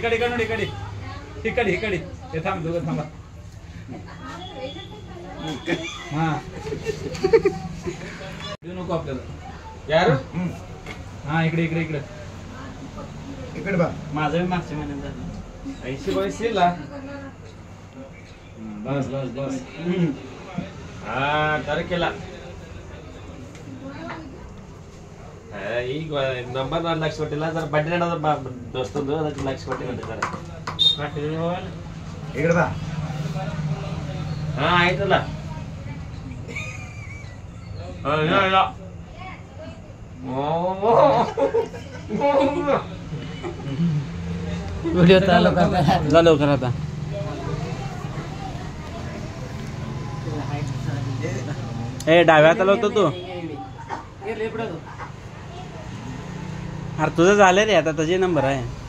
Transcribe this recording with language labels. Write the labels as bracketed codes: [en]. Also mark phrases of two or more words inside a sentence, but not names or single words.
[mr] इकडे हे थांब, दोघं थांबा. हा देऊ नको आपल्याला यार. हा इकडे बा. माझं मागच्या महिन्यात झालं 80 ला. बस हा तारखेला [kn] ಈಗ ನಂಬರ್ 4 ಲಕ್ಷ ಕೊಟ್ಟಿಲ್ಲ ಸರ್, ಬಡ್ಡಿ ನಡೆದ ದೋಸ್ತಂದು, ಅದಕ್ಕೆ ಲಕ್ಷ ಕೊಟ್ಟಿಲ್ಲ ಸರ್. ಇಗಡ ಬಾ. ಹಾ ಆಯ್ತಲ್ಲ. ಇಲ್ಲ [mr] व्हिडिओ चालू करता. झालं लवकर आता. ए डाव्या हाताला होतो तू. अरे तुझं झालं रे, आता तुझे नंबर आहे.